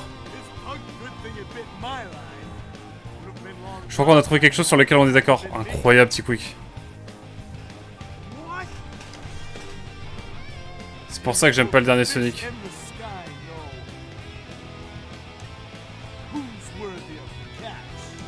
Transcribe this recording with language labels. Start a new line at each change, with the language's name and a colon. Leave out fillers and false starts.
English: It's a good thing it bit my line. Would've been long.
French: Je crois qu'on a trouvé quelque chose sur lequel on est d'accord. Incroyable, T-Quick.
English: What?
French: C'est pour ça que j'aime pas le dernier Sonic.
English: Fish in the sky know who's worthy of the catch.